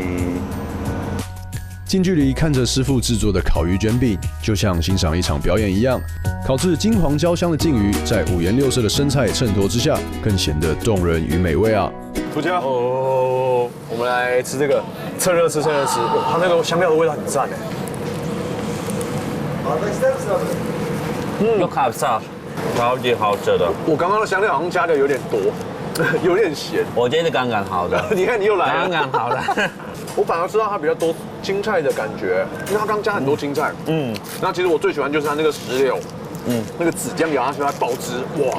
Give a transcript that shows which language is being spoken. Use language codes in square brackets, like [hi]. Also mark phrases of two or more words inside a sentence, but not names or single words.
[zh] 近距离看着师傅制作的烤鱼卷饼，就像欣赏一场表演一样。烤至金黄焦香的鲫鱼，在5颜6色的生菜衬托之下，更显得动人与美味啊！涂家，我们来吃这个，趁热吃。它那个香料的味道很赞哎。 [tr] Yok abi sağ ol. [zh] 超级好吃的。我刚刚的香料好像加的有点多，有点咸。我觉得刚刚好的。你看你又来了。刚刚好的。我反而吃到它比较多青菜的感觉，因为它刚加很多青菜。那其实我最喜欢就是它那个石榴，那个紫姜咬下去它爆汁，哇！